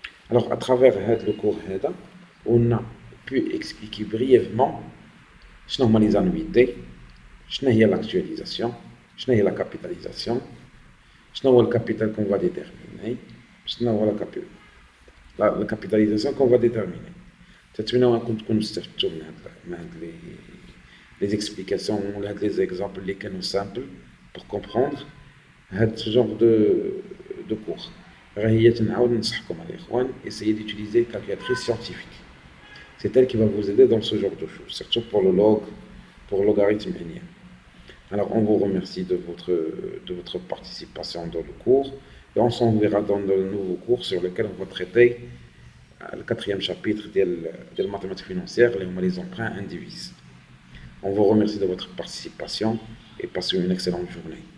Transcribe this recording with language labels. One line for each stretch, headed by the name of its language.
French: Alors à travers le cours on a pu expliquer brièvement
Arabic: شنو هما
French: les annuités,
Arabic: شنو هي
French: l'actualisation,
Arabic: شنو هي
French: la capitalisation,
Arabic: شنو هو
French: le capital qu'on va déterminer, شنو هو la capitalisation qu'on va déterminer.
Arabic: تتمنى نكون تكونوا استفدتوا من هاد
French: les explications
Arabic: ولا هاد
French: les exemples
Arabic: اللي كانوا
French: simples pour comprendre
Arabic: هاد
French: ce genre de cours.
Arabic: غير هي تنعاود ننصحكم الاخوان
French: essayez d'utiliser une calculatrice scientifique. C'est elle qui va vous aider dans ce genre de choses, surtout pour le log, pour le logarithme n. Alors on vous remercie de votre participation dans le cours et on s'en verra dans de nouveaux cours sur lesquels on va traiter le 4e chapitre des mathématiques financières, les emprunts indivises. On vous remercie de votre participation et passez une excellente journée.